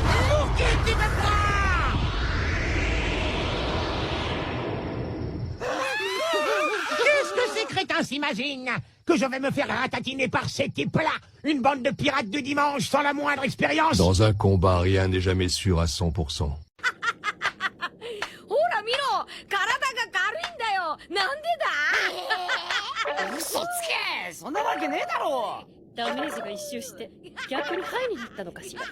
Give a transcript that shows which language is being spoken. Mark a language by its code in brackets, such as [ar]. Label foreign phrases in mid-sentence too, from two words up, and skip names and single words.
[fr] Pour qui tu me prends? Qu'est-ce que ces crétins s'imaginent? Que je vais me faire ratatiner par ces types-là? Une bande de pirates du dimanche sans la moindre expérience? Dans un combat, rien n'est jamais sûr à 100%. [ja] ほら見ろ、体が軽いんだよ。なんでだ？嘘つけそんなわけねえだろ。ダメージが一周して逆にハイになったのかしら。